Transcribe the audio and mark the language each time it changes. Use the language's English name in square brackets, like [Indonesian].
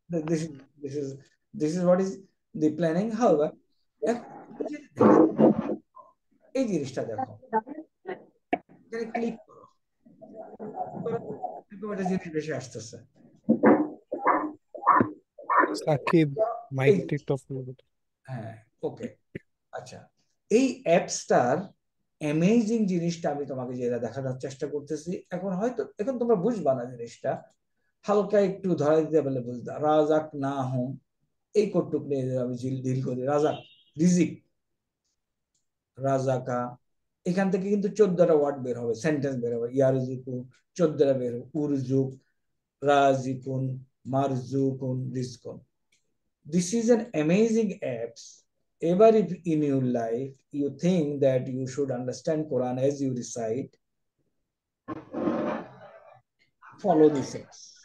[English] This is this is this is what is the planning. [Bangla] However, এখন যদি দেখো, এই জিনিসটা দেখো, এখানে ক্লিক করো, এরকম একটা জিনিস বেশি আসতেছে। সাকিব, এই মাইক টিকটক। হ্যাঁ, ওকে, আচ্ছা। এই অ্যাপসটার অ্যামেজিং জিনিসটা আমি তোমাকে যেটা দেখানোর চেষ্টা করতেছি, এখন হয়তো এখন তোমরা বুঝবা না জিনিসটা, হালকা একটু ধরা দিতে পারলে বুঝবা। রাজাক না হোম, এই কোটটুক নিয়ে আমি ডিল করি। রাজাক, রিজিক, রাজাকা, এখান থেকে কিন্তু 14টা ওয়ার্ড বের হবে, সেন্টেন্স বের হবে। [Arabic] ইয়ারজুকু [Bangla] 14টা বের হবে, [Arabic] উরজুক, রাজিকুন, মারজুকুন, রিজকুন। [English] This is an amazing apps. Ever if in your life you think that you should understand Quran as you recite, follow this apps.